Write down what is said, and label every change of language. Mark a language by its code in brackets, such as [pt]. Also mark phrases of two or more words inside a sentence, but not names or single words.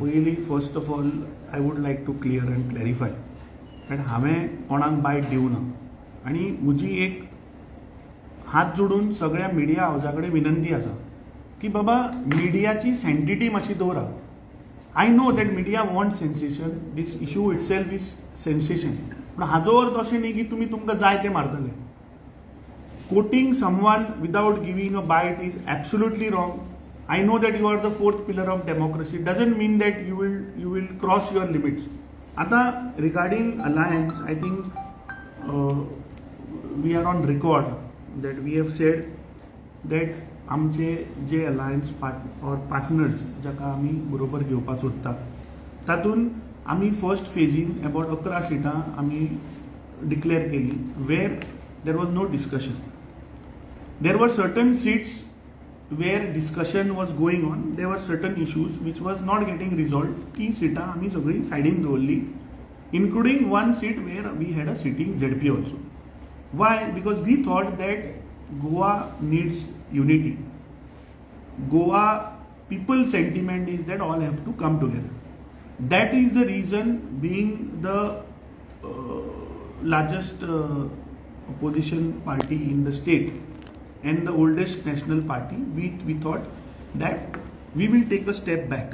[kok] पयलीं [en] first of all I would like to clear and clarify that [kok] हांवें कोणाक बायट दिवना आनी म्हजी एक हात जोडून सगळ्या मिडिया हावजा कडेन विनंती आसा की बाबा मिडियाची सँटिटी मातशी दवरा. [en] I know that media want sensation, this issue it self is sensation, [kok] पूण हाजो अर्थ अशें न्ही की तुमी तुमकां जाय तें मारतले. [en] Quoting someone without giving a bite is absolutely wrong. I know that you are the fourth pillar of democracy. Doesn't mean that you will cross your limits. आता regarding alliance, I think we are on record that we have said that [kok] आमचे जे [en] alliance partners [kok] जाका आमी बरोबर घेवपा सोदता तातून आमी फर्स्ट फेजीन अबाउट 11 सिटां आमी डिक्लेअर केली [en] where there was no discussion. There were certain seats where discussion was going on. There were certain issues which was not getting resolved. [kok] ती सिटां आमी सगळी सायडीन दवरली, [en] including one seat where we had a sitting ZP also. Why? Because we thought that Goa needs unity. Goa people sentiment is that all have to come together. That is the reason, being the largest opposition party in the state and the oldest national party, we thought that we will take a step back.